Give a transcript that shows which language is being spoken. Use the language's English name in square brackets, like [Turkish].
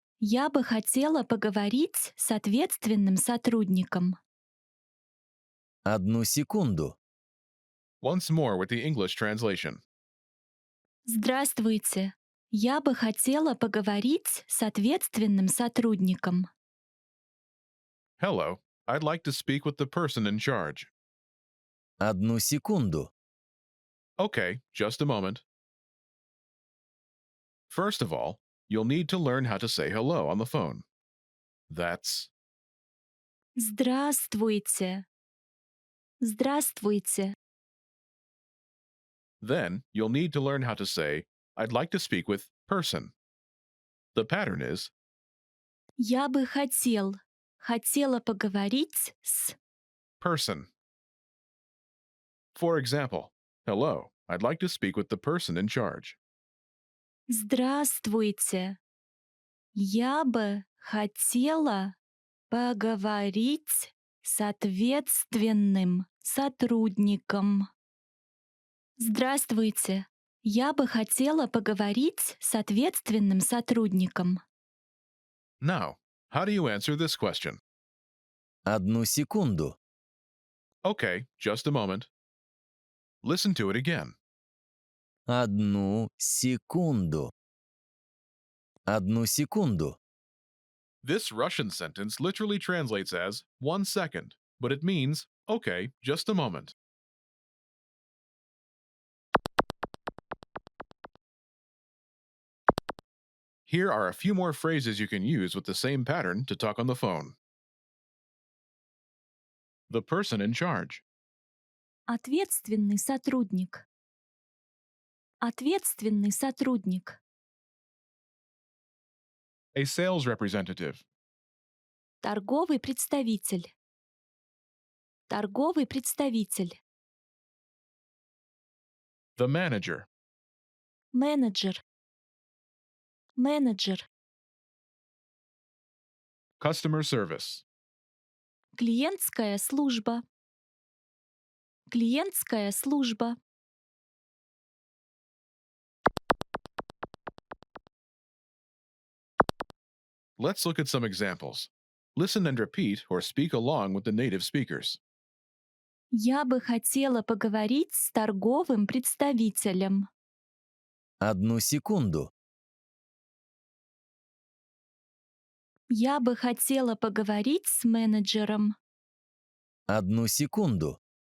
[Russian] Я бы хотела поговорить с ответственным сотрудником. Одну секунду. [English] Once more with the English translation. [Russian] Здравствуйте. Я бы хотела поговорить с ответственным сотрудником. [English] Hello, I'd like to speak with the person in charge. [Russian] Одну секунду. [English] Okay, just a moment. First of all, you'll need to learn how to say hello on the phone. That's [Russian] Здравствуйте. Здравствуйте. [English] Then, you'll need to learn how to say, I'd like to speak with person. The pattern is, [Russian] Я бы хотела поговорить с. [English] person. For example, hello, I'd like to speak with the person in charge. [Russian] Здравствуйте. Я бы хотела поговорить с ответственным сотрудником. Здравствуйте. Я бы хотела поговорить с ответственным сотрудником. [English] Now, how do you answer this question? [Russian] Одну секунду. [English] Okay, just a moment. Listen to it again. [Russian] Одну секунду. Одну секунду. [English] This Russian sentence literally translates as 1 second, but it means, okay, just a moment. Here are a few more phrases you can use with the same pattern to talk on the phone. The person in charge. [Russian] Ответственный сотрудник. Ответственный сотрудник. [English] A sales representative. [Russian] Торговый представитель. Торговый представитель. [English] The manager. [Russian] Менеджер. Менеджер. [English] Customer service. [Russian] Клиентская служба. Клиентская служба. [English] Let's look at some examples. Listen and repeat or speak along with the native speakers. [Russian] Я бы хотела поговорить с торговым представителем. Одну секунду. Я бы хотела поговорить с менеджером. Одну секунду.